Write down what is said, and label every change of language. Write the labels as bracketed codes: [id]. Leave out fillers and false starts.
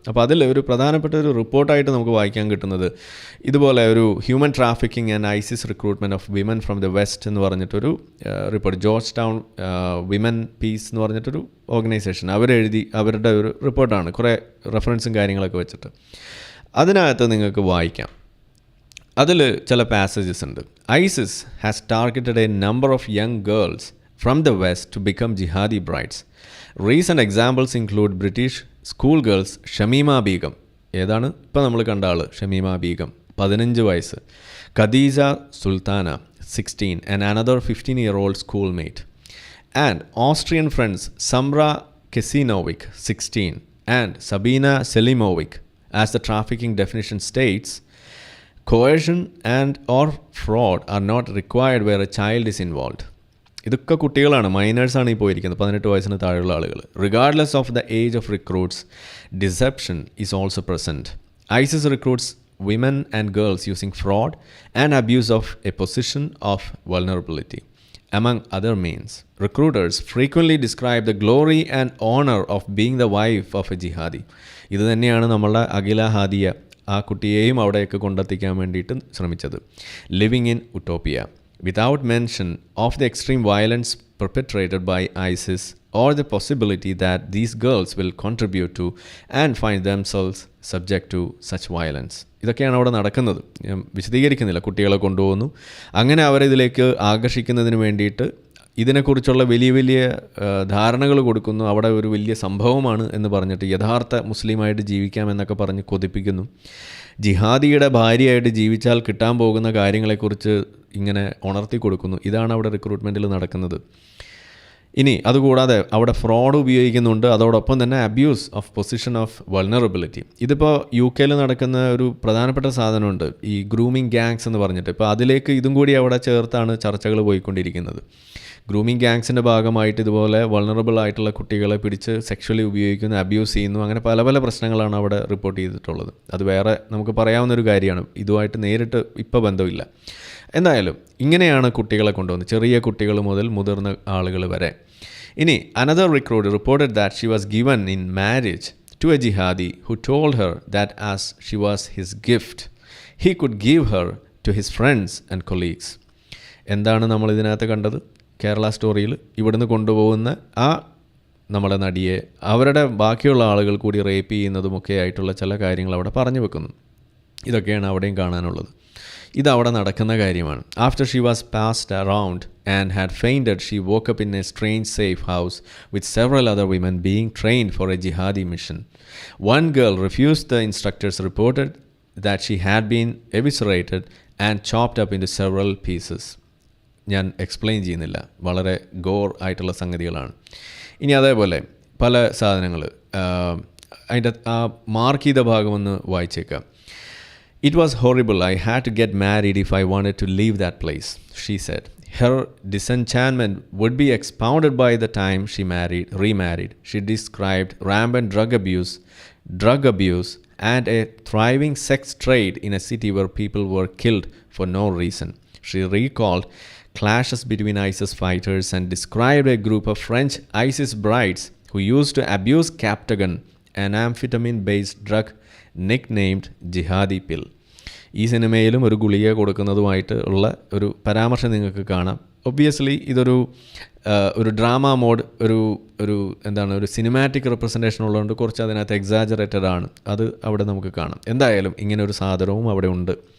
[ml] അപ്പോൾ അതിൽ ഒരു പ്രധാനപ്പെട്ട ഒരു റിപ്പോർട്ടായിട്ട് നമുക്ക് വായിക്കാൻ കിട്ടുന്നത് ഇതുപോലെ ഒരു human trafficking and ISIS recruitment of women from the west എന്ന് പറഞ്ഞിട്ടൊരു report, George town women piece എന്ന് പറഞ്ഞിട്ടൊരു ഓർഗനൈസേഷൻ അവരുടെ ഒരു റിപ്പോർട്ടാണ്. കുറേ റെഫറൻസും കാര്യങ്ങളൊക്കെ വെച്ചിട്ട് അതിനകത്ത് നിങ്ങൾക്ക് വായിക്കാം. അതിൽ ചില പാസേജസ് ഉണ്ട്. [en] ISIS has targeted a number of young girls from the West to become jihadi brides. Recent examples include British schoolgirls Shamima Begum. [ml] ഏതാണ് ഇപ്പോൾ നമ്മൾ കണ്ട ആൾ? ഷമീമ ബീഗം, 15 വയസ്സ്. [en] Khadija Sultana, 16, and another 15-year-old schoolmate. And Austrian friends Samra Kesinovic, 16, and Sabina Selimovic. As the trafficking definition states, coercion and or fraud are not required where a child is involved. [ml] ഇതൊക്കെ കുട്ടികളാണ്, മൈനേഴ്സാണ് ഈ പോയിരിക്കുന്നത്, 18 വയസ്സിന് താഴെയുള്ള ആളുകൾ. [en] Regardless of the age of recruits, deception is also present. ISIS recruits women and girls using fraud and abuse of a position of vulnerability. Among other means, recruiters frequently describe the glory and honor of being the wife of a jihadi. [ml] ഇത് തന്നെയാണ് നമ്മളുടെ അഖില ഹാദിയ ആ കുട്ടിയെയും അവിടെയൊക്കെ കൊണ്ടെത്തിക്കാൻ വേണ്ടിയിട്ട് ശ്രമിച്ചത്. [en] Living in utopia. Without mention of the extreme violence perpetrated by ISIS or the possibility that these girls will contribute to and find themselves subject to such violence. [ml] ഇതൊക്കെയാണ് അവിടെ നടക്കുന്നത്. ഞാൻ വിശദീകരിക്കുന്നില്ല. കുട്ടികളെ കൊണ്ടുപോകുന്നു, അങ്ങനെ അവരിതിലേക്ക് ആകർഷിക്കുന്നതിന് വേണ്ടിയിട്ട് ഇതിനെക്കുറിച്ചുള്ള വലിയ വലിയ ധാരണകൾ കൊടുക്കുന്നു. അവിടെ ഒരു വലിയ സംഭവമാണ് എന്ന് പറഞ്ഞിട്ട് യഥാർത്ഥ മുസ്ലിമായിട്ട് ജീവിക്കാമെന്നൊക്കെ പറഞ്ഞ് കൊതിപ്പിക്കുന്നു. ജിഹാദിയുടെ ഭാര്യയായിട്ട് ജീവിച്ചാൽ കിട്ടാൻ പോകുന്ന കാര്യങ്ങളെക്കുറിച്ച് ഇങ്ങനെ ഉണർത്തി കൊടുക്കുന്നു. ഇതാണ് അവിടെ റിക്രൂട്ട്മെൻറ്റിൽ നടക്കുന്നത്. ഇനി അതുകൂടാതെ അവിടെ ഫ്രോഡ് ഉപയോഗിക്കുന്നുണ്ട്. അതോടൊപ്പം തന്നെ [en] Abuse of position of vulnerability. [ml] ഇതിപ്പോൾ UK നടക്കുന്ന ഒരു പ്രധാനപ്പെട്ട സാധനമുണ്ട്, ഈ ഗ്രൂമിങ് ഗാങ്സ് എന്ന് പറഞ്ഞിട്ട്. ഇപ്പോൾ അതിലേക്ക് ഇതും കൂടി അവിടെ ചേർത്താണ് ചർച്ചകൾ പോയിക്കൊണ്ടിരിക്കുന്നത്. ഗ്രൂമിങ് ഗാങ്സിൻ്റെ ഭാഗമായിട്ട് ഇതുപോലെ വൾണറബിൾ ആയിട്ടുള്ള കുട്ടികളെ പിടിച്ച് സെക്ഷലി ഉപയോഗിക്കുന്നു, അബ്യൂസ് ചെയ്യുന്നു, അങ്ങനെ പല പല പ്രശ്നങ്ങളാണ് അവിടെ റിപ്പോർട്ട് ചെയ്തിട്ടുള്ളത്. അത് വേറെ നമുക്ക് പറയാവുന്നൊരു കാര്യമാണ്, ഇതുമായിട്ട് നേരിട്ട് ഇപ്പോൾ ബന്ധമില്ല. എന്തായാലും ഇങ്ങനെയാണ് കുട്ടികളെ കൊണ്ടുവന്നത്, ചെറിയ കുട്ടികൾ മുതൽ മുതിർന്ന ആളുകൾ വരെ. [en] ഇനി another recruiter reported that she was given in marriage to a jihadi who told her that as she was his gift, he could give her to his friends and colleagues. [ml] എന്താണ് നമ്മൾ ഇതിനകത്ത് കണ്ടത്? കേരള സ്റ്റോറിയിൽ ഇവിടുന്ന് കൊണ്ടുപോകുന്ന ആ നമ്മുടെ നടിയെ അവരുടെ ബാക്കിയുള്ള ആളുകൾ കൂടി റേപ്പ് ചെയ്യുന്നതുമൊക്കെ ആയിട്ടുള്ള ചില കാര്യങ്ങൾ അവിടെ പറഞ്ഞു വെക്കുന്നു. ഇതൊക്കെയാണ് അവിടെയും കാണാനുള്ളത്. ഇതവിടെ നടക്കുന്ന കാര്യമാണ്. [en] After she was passed around and had fainted, she woke up in a strange safe house with several other women being trained for a jihadi mission. One girl refused the instructors reported that she had been eviscerated and chopped up into several pieces. [ml] ഞാൻ explain ചെയ്യുന്നില്ല, വളരെ Gorr ആയിട്ടുള്ള സംഗതികളാണ്. ഇനി അതേപോലെ പല സാധനങ്ങൾ അതിൻ്റെ ആ മാർക്ക് ചെയ്ത ഭാഗമൊന്ന് വായിച്ചേക്കാം. [en] It was horrible. I had to get married if I wanted to leave that place, she said. Her disenchantment would be expounded by the time she remarried. She described rampant drug abuse, and a thriving sex trade in a city where people were killed for no reason. She recalled clashes between ISIS fighters and described a group of French ISIS brides who used to abuse Captagon an amphetamine based drug nicknamed jihadi pill. [ml] ഈ സിനിമയിലും ഒരു ഗുളിക കൊടുക്കുന്നതുമായിട്ട് ഉള്ള ഒരു പരാമർശം നിങ്ങൾക്ക് കാണാം. Obviously ഇതൊരു ഡ്രാമ മോഡ്, ഒരു സിനിമാറ്റിക് റെപ്രസെൻറ്റേഷൻ ഉള്ളതുകൊണ്ട് കുറച്ച് അതിനകത്ത് എക്സാജറേറ്റഡ് ആണ്. അത് അവിടെ നമുക്ക് കാണാം. എന്തായാലും ഇങ്ങനെ ഒരു സാധനവും അവിടെ ഉണ്ട്.